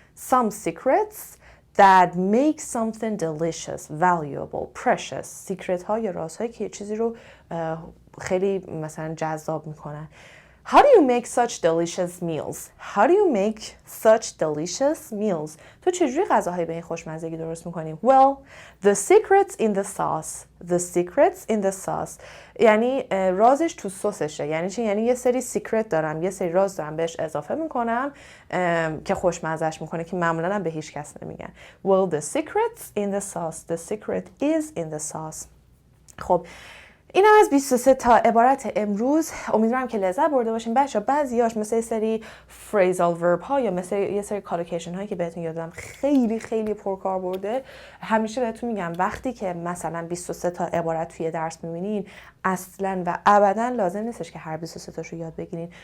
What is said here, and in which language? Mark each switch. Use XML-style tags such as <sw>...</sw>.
<en>Some secrets that make something delicious, valuable, precious.</en> <fa>secret ها یا رازهایی که یه چیزی رو خیلی مثلا جذاب میکنن.</fa> <en>How do you make such delicious meals? How do you make such delicious meals?</en> <fa>تو چجوری غذاهایی به این خوشمزگی درست میکنی؟</fa> <en>Well, the secrets in the sauce. The secrets in the sauce.</en> <fa>یعنی رازش تو سسشه. یعنی چی؟ یعنی یه سری سیکرت دارم، یه سری راز دارم بهش اضافه میکنم که خوشمزهش میکنه که معمولا هم به هیچ کس نمیگن.</fa> <en>Well, the secrets in the sauce. The secret is in the sauce.</en> <fa>خب این از 23 تا عبارت امروز. امیدوارم که لذت برده باشین. بچه‌ها بعضیاش مثل یه سری فریزال ورب ها یا مثل یه سری کالوکیشن هایی که بهتون یاد دادم خیلی خیلی پرکاربرده. همیشه بهتون میگم وقتی که مثلا 23 تا عبارت توی درس میبینین اصلا و ابدا لازم نیستش که هر 23 تاشو یاد بگیرین.</fa>